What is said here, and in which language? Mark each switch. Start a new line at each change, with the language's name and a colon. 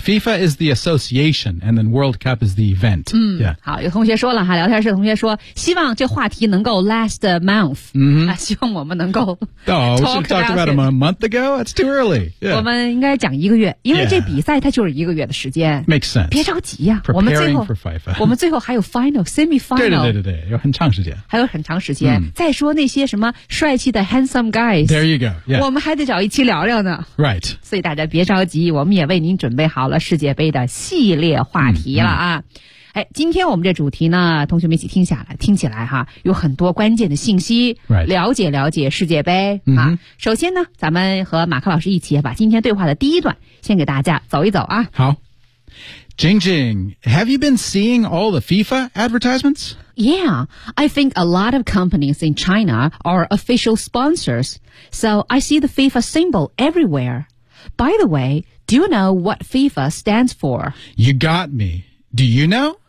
English: FIFA is the association, and then World Cup is the event. 嗯。 Yeah.
Chinese: 好，有同学说了哈，聊天室同学说，希望这话题能够
English: last a month。嗯哼。
Chinese: 啊，希望我们能够。
English: Oh, we should talk about it a month ago. It's too early.、Yeah.
Chinese: 我们应该讲一个月。因为这比赛它就是一个月的时间
English: ，makes sense。
Chinese: 别着急呀、啊，我们最后还有
English: final semi final，
Chinese: 对，有很长时间，还有很长时间。 Mm. 再说那些什么帅气的
English: handsome guys，there you go，、yeah.
Chinese: 我们还得找一期聊聊呢
English: ，right。
Chinese: 所以大家别着急，我们也为您准备好了世界杯的系列话题了啊。 Mm-hmm. 哎，今天我们这主题呢，同学们一起听下来，听起来哈，有很多关键的信息，
English: right.
Chinese: 了解了解世界杯、 mm-hmm. 啊。首先呢，咱们和马克老师一起把今天对话的第一段先给大家走一走啊。
English: 好 ，Jingjing， have you been seeing all the FIFA advertisements？ Yeah, I think a lot of companies in China are official sponsors, so I see the FIFA symbol everywhere. By the way, do you know what FIFA stands for？ You got me. Do you know?